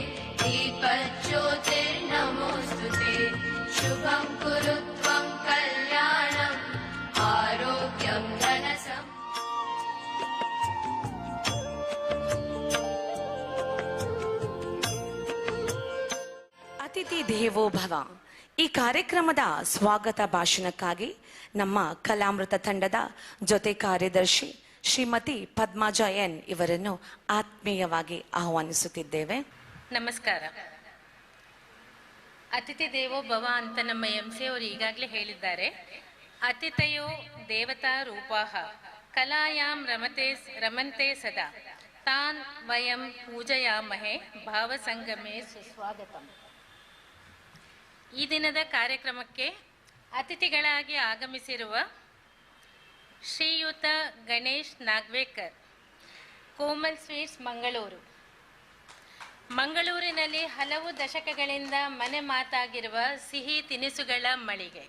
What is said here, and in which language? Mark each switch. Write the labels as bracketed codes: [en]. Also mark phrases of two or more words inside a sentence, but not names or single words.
[sa] दीपज्योतिर्नमोऽस्तुते. शुभं कुरु त्वं कल्याणम् आरोग्यं धनसम्पदः. ಅತಿಥಿ ದೇವೋ ಭವ. [kn] ಈ ಕಾರ್ಯಕ್ರಮದ ಸ್ವಾಗತ ಭಾಷಣಕ್ಕಾಗಿ ನಮ್ಮ ಕಲಾಮೃತ ತಂಡದ ಜೊತೆ ಕಾರ್ಯದರ್ಶಿ ಶ್ರೀಮತಿ ಪದ್ಮಜ ಎನ್ ಇವರನ್ನು ಆತ್ಮೀಯವಾಗಿ ಆಹ್ವಾನಿಸುತ್ತಿದ್ದೇವೆ. ನಮಸ್ಕಾರ. [sa] ಅತಿಥಿ ದೇವೋ ಭವ [kn] ಅಂತ ನಮ್ಮ MC ಅವರು ಈಗಾಗಲೇ ಹೇಳಿದ್ದಾರೆ. [sa] ಅತಿಥಯೋ ದೇವತಾ ರೂಪಾಹ ಕಲಾಯಾಂ ರಮಂತೆ ಸದಾ ತಾನ್ ವಯಂ ಪೂಜಯಾಮಹೆ ಭಾವಸಂಗಮೇ ಸುಸ್ವಾಗತಂ. [kn] ಈ ದಿನದ ಕಾರ್ಯಕ್ರಮಕ್ಕೆ ಅತಿಥಿಗಳಾಗಿ ಆಗಮಿಸಿರುವ ಶ್ರೀಯುತ ಗಣೇಶ್ ನಾಗ್ವೇಕರ್, ಕೋಮಲ್ ಸ್ವೀಟ್ಸ್ ಮಂಗಳೂರು. ಮಂಗಳೂರಿನಲ್ಲಿ ಹಲವು ದಶಕಗಳಿಂದ ಮನೆ ಮಾತಾಗಿರುವ ಸಿಹಿ ತಿನಿಸುಗಳ ಮಳಿಗೆ.